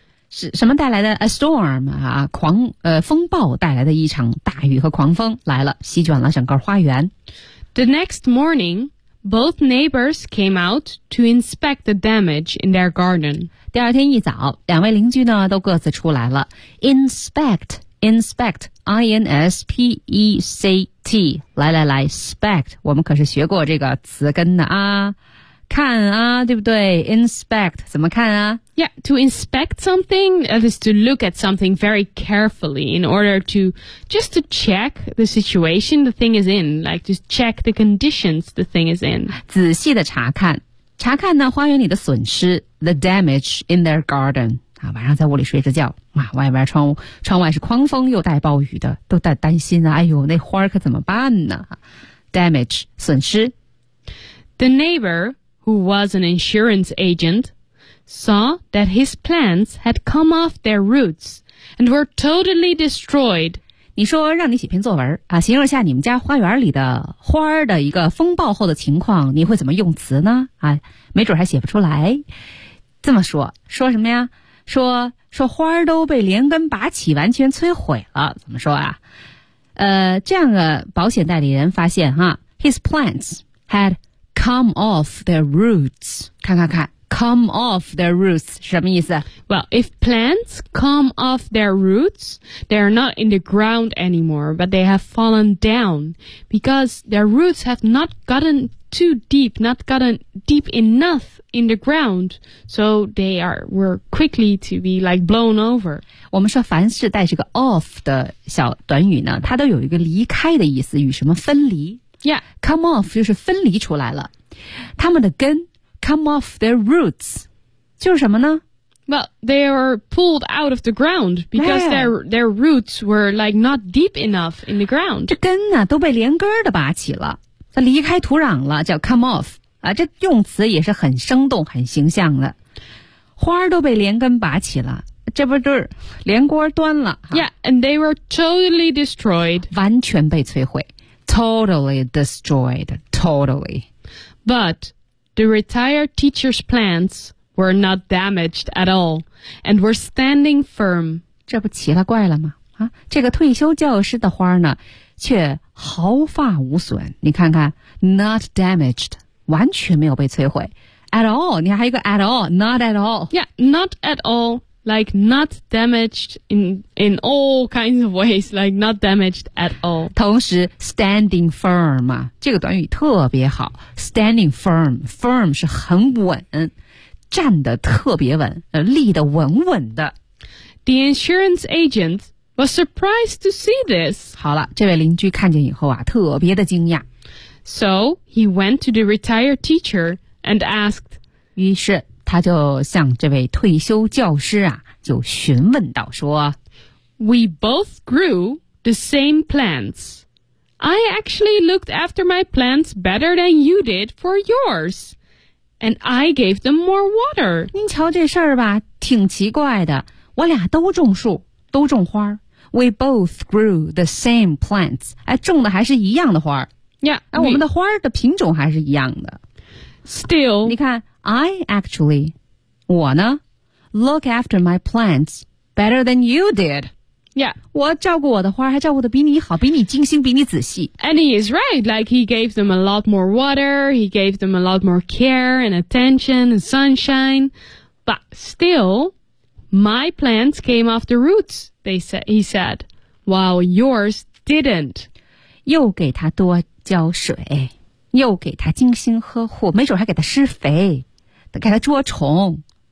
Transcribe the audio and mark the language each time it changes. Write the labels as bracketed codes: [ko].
[zh] 是什么带来的 , [en] a storm, [zh] 啊狂风暴带来的一场大雨和狂风来了席卷了整个花园。 [en] The next morning,Both neighbors came out to inspect the damage in their garden. [zh] 第二天一早，两位邻居呢都各自出来了。 [en] Inspect, inspect, I-N-S-P-E-C-T. [zh] 来来来 ,spect, 我们可是学过这个词根的啊。看啊对不对 ?inspect, 怎么看啊 [en] ?Yeah, to inspect something, that is to look at something very carefully in order to, just to check the situation the thing is in, like just check the conditions the thing is in. [zh] 仔细的查看。查看呢花园里的损失 , [en] the damage in their garden. [zh] 啊晚上在屋里睡着觉啊外边窗外是狂风又带暴雨的都在担心啊哎呦那花可怎么办呢 ?damage, 损失。 [en] The neighbor,who was an insurance agent, saw that his plants had come off their roots and were totally destroyed. [zh] 你说让你写篇作文啊，形容一下你们家花园里的花的一个风暴后的情况，你会怎么用词呢？啊，没准还写不出来。这么说，说什么呀？说花都被连根拔起，完全摧毁了。怎么说啊？这样的保险代理人发现哈 ， [en] his plants had.Come off their roots. [zh] 看看看 [en] come off their roots [zh] 什么意思 [en] Well, if plants come off their roots, they are not in the ground anymore, but they have fallen down because their roots have not gotten too deep, not gotten deep enough. In the ground, so they are were quickly to be like blown over. [zh] 我们说凡是带这个 off 的小短语呢，它都有一个离开的意思，与什么分离 [en] ？Yeah, [zh] come off 就是分离出来了。它们的根 [en] come off their roots [zh] 就是什么呢 [en] ？Well, they are pulled out of the ground because their roots were like not deep enough in the ground. [zh] 这根呢、啊、都被连根的拔起了，它离开土壤了，叫 come off。啊，这用词也是很生动、很形象的。花都被连根拔起了，这不就是连锅端了 [en] ？Yeah, and they were totally destroyed. [zh] 完全被摧毁 ， [en] totally destroyed, totally. But the retired teacher's plants were not damaged at all, and were standing firm. [zh] 这不奇了怪了吗？啊，这个退休教师的花呢，却毫发无损。你看看 ， [en] not damaged. [zh] 完全没有被摧毁 at all 你还有一个 at all [en] not at all yeah not at all like not damaged in all kinds of ways like not damaged at all [zh] 同时 [en] standing firm [zh] 这个短语特别好 standing firm firm 是很稳站得特别稳立得稳稳的 [en] the insurance agent was surprised to see this [zh] 好了这位邻居看见以后啊特别的惊讶 [en] So he went to the retired teacher and asked. [zh] 于是他就向这位退休教师啊，就询问道说 [en] We both grew the same plants. I actually looked after my plants better than you did for yours. And I gave them more water. [zh] 您瞧这事儿吧，挺奇怪的。我俩都种树，都种花。 [en] We both grew the same plants. [zh] 哎，种的还是一样的花。 [en] Yeah, [zh] 我们的花的品种还是一样的。 [en] Still, [zh] 你看 ， [en] I actually, [zh] 我呢 ， [en] look after my plants better than you did. Yeah, [zh] 我照顾我的花还照顾得比你好，比你精心，比你仔细。 [en] And he is right. Like he gave them a lot more water. He gave them a lot more care and attention and sunshine. But still, my plants came off the roots. They said. He said, while yours didn't. [zh] 又给他多。浇水，又给他精心呵护，没准还给他施肥，给他捉虫。